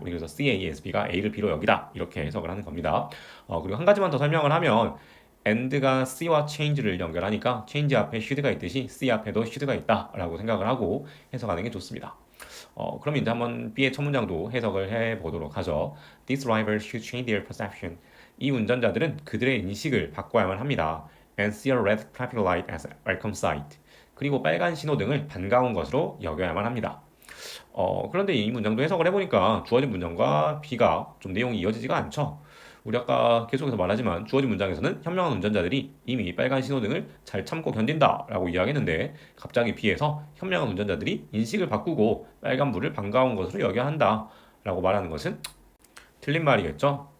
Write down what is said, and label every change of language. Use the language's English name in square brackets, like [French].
[Korean] 우리 그래서 CASB가 A를 B로 여기다 이렇게 해석을 하는 겁니다. 그리고 한 가지만 더 설명을 하면 and가 C와 change를 연결하니까 change 앞에 should가 있듯이 C 앞에도 should가 있다라고 생각을 하고 해석하는 게 좋습니다. 그럼 이제 한번 B의 첫 문장도 해석을 해보도록 하죠. [English] These drivers should change their perception. [Korean] 이 운전자들은 그들의 인식을 바꿔야만 합니다. [English] And see a red traffic light as a welcome sight. [Korean] 그리고 빨간 신호등을 반가운 것으로 여겨야만 합니다. 그런데 이 문장도 해석을 해보니까 주어진 문장과 B가 좀 내용이 이어지지가 않죠. 우리 아까 계속해서 말하지만 주어진 문장에서는 현명한 운전자들이 이미 빨간 신호등을 잘 참고 견딘다라고 이야기했는데 갑자기 B에서 현명한 운전자들이 인식을 바꾸고 빨간불을 반가운 것으로 여겨야 한다라고 말하는 것은 틀린 말이겠죠?